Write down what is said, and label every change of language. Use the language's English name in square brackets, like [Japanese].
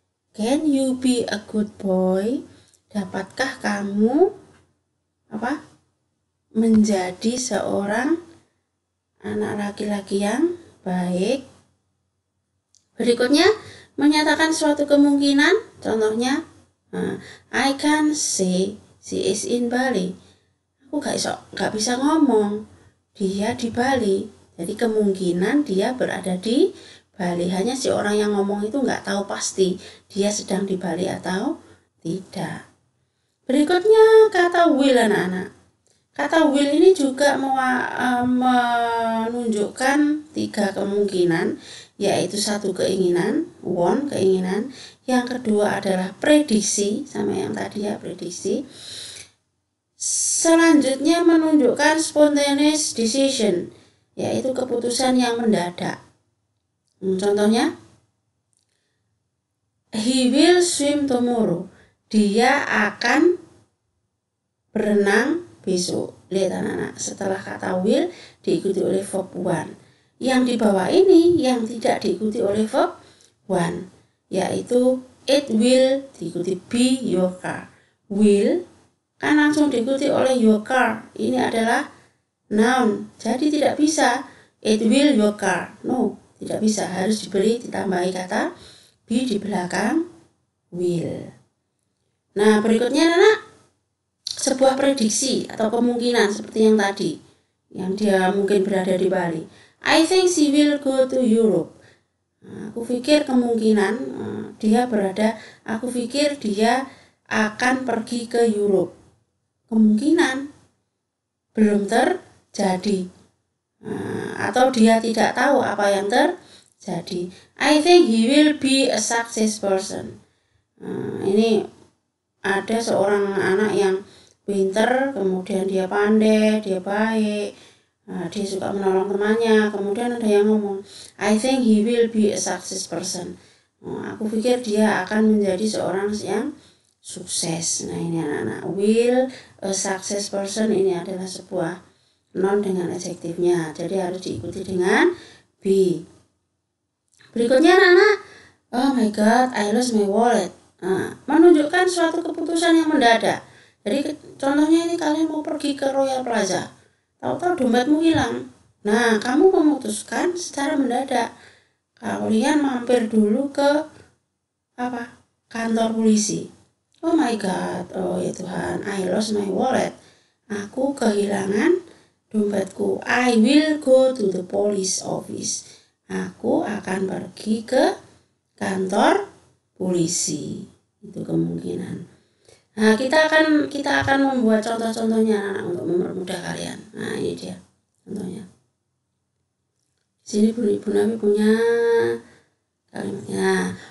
[English] Can you be a good boy? [Indonesian] Dapatkah kamu menjadi seorang anak laki-laki yang baik? Berikutnya, menyatakan suatu kemungkinan. [English] Contohnya, I can say she is in Bali. [Indonesian] Aku gak bisa ngomong, dia di Bali. Jadi kemungkinan dia berada di Bali. Hanya si orang yang ngomong itu gak tahu pasti dia sedang di Bali atau tidak. Berikutnya kata will anak-anak. Kata will ini juga menunjukkan 3 kemungkinan, yaitu satu keinginan, want, keinginan. Yang kedua adalah prediksi, sama yang tadi ya, prediksi. Selanjutnya menunjukkan spontaneous decision, yaitu keputusan yang mendadak. [English] Contohnya, he will swim tomorrow. [Indonesian] Dia akan berenang besok. Lihat anak-anak, setelah kata will diikuti oleh verb one. Yang di bawah ini yang tidak diikuti oleh verb one, yaitu [English] it will [Indonesian] diikuti [English] be your car. [Indonesian] Will kan langsung diikuti oleh your car. Ini adalah noun, jadi tidak bisa [English] it will your car. [Indonesian] No, tidak bisa, harus diberi ditambahi kata be di belakang will. Nah, berikutnya anak sebuah prediksi atau kemungkinan seperti yang tadi, yang dia mungkin berada di Bali. [English] I think she will go to Europe. [Indonesian] Aku pikir kemungkinan aku pikir dia akan pergi ke Europe. Kemungkinan belum terjadi, atau dia tidak tahu apa yang terjadi. [English] I think he will be a success person. [Indonesian] Ini ada seorang anak yang pinter, kemudian dia pandai, dia baik, dia suka menolong temannya. Kemudian ada yang ngomong, [English] I think he will be a success person. [Indonesian] Aku pikir dia akan menjadi seorang yang sukses. Nah, ini anak-anak, [English] will a success person [Indonesian] ini adalah sebuah noun dengan adjektifnya, jadi harus diikuti dengan be. Berikutnya anak-anak, [English] oh my god, I lost my wallet. [Indonesian] Menunjukkan suatu keputusan yang mendadak. Jadi contohnya ini, kalian mau pergi ke Royal Plaza, tahu-tahu dompetmu hilang. Nah, kamu memutuskan secara mendadak, kalian mampir dulu ke kantor polisi. [English] Oh my god, [Indonesian] oh ya Tuhan, [English] I lost my wallet. [Indonesian] Aku kehilangan dompetku. [English] I will go to the police office. [Indonesian] Aku akan pergi ke kantor polisi. Itu kemungkinan. Nah, kita akan membuat contoh-contohnya anak untuk mempermudah kalian. Nah, ini dia contohnya. Di sini Ibu Nabi punya kalimatnya.